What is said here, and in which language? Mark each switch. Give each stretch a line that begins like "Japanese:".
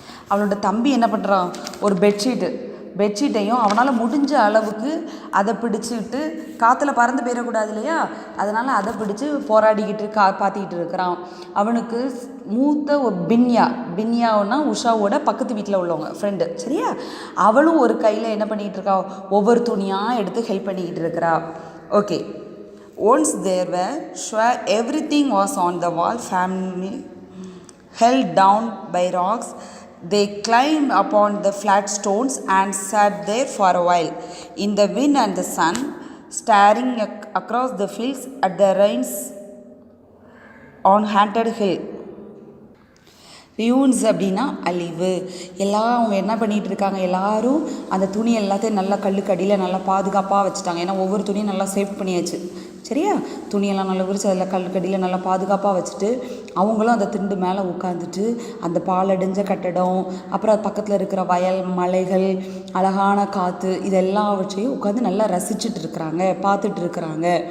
Tamil: அவளோட தம்பி என்ன பண்ணுறான், ஒரு பெட்ஷீட்டையும் அவனால் முடிஞ்ச அளவுக்கு அதை பிடிச்சிட்டு காற்றுல பறந்து போயிடக்கூடாது இல்லையா, அதனால் அதை பிடிச்சி போராடிக்கிட்டு பார்த்திக்கிட்டு இருக்கிறான். அவனுக்கு மூத்த ஒரு பின்யாவுன்னா உஷாவோட பக்கத்து வீட்டில் உள்ளவங்க ஃப்ரெண்டு, சரியா, அவளும் ஒரு கையில் என்ன பண்ணிக்கிட்டு இருக்கா, ஒவ்வொரு துணியாக எடுத்து ஹெல்ப் பண்ணிக்கிட்டு இருக்கிறா.
English: Okay, once there were sure everything was on the wall, family held down by rocks. They climbed upon the flat stones and sat there for a while in the wind and the sun, staring across the fields at the rains on haunted hill.
Tamil: வியூன்ஸ் அப்படின்னா அழிவு. எல்லாம் அவங்க என்ன பண்ணிகிட்டு இருக்காங்க, எல்லோரும் அந்த துணி எல்லாத்தையும் நல்லா கல்லுக்கு அடியில் நல்லா பாதுகாப்பாக வச்சுட்டாங்க. ஏன்னா ஒவ்வொரு துணியும் நல்லா சேவ் பண்ணியாச்சு, சரியா, துணியெல்லாம் நல்லா விரிச்சு அதில் கல்லுக்கடியில் நல்லா பாதுகாப்பாக வச்சுட்டு அவங்களும் அந்த திண்டு மேலே உட்காந்துட்டு அந்த பாலடைஞ்ச கட்டடம், அப்புறம் பக்கத்தில் இருக்கிற வயல், மலைகள், அழகான காற்று, இதெல்லாவற்றையும் உட்காந்து நல்லா ரசிச்சுட்டு இருக்கிறாங்க, பார்த்துட்டு இருக்கிறாங்க.